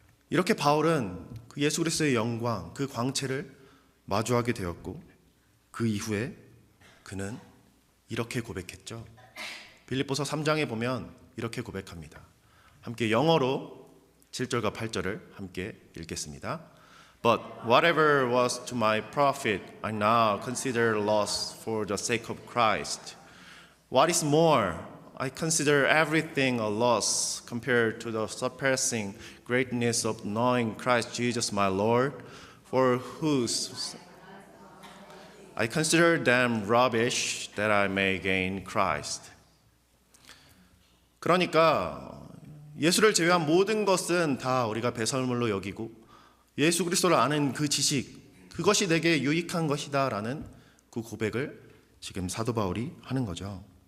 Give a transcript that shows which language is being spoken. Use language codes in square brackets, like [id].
[ko] 이렇게 바울은 그 예수 그리스도의 영광, 그 광채를 마주하게 되었고 그 이후에 그는 이렇게 고백했죠. 빌립보서 3장에 보면 이렇게 고백합니다. 함께 영어로 7절과 8절을 함께 읽겠습니다. [en] But whatever was to my profit, I now consider loss for the sake of Christ. What is more, I consider everything a loss compared to the surpassing greatness of knowing Christ Jesus my Lord, for whose I consider them rubbish that I may gain Christ. [ko] 그러니까 예수를 제외한 모든 것은 다 우리가 배설물로 여기고 예수 그리스도를 아는 그 지식, 그것이 내게 유익한 것이다라는 그 고백을 지금 사도 바울이 하는 거죠.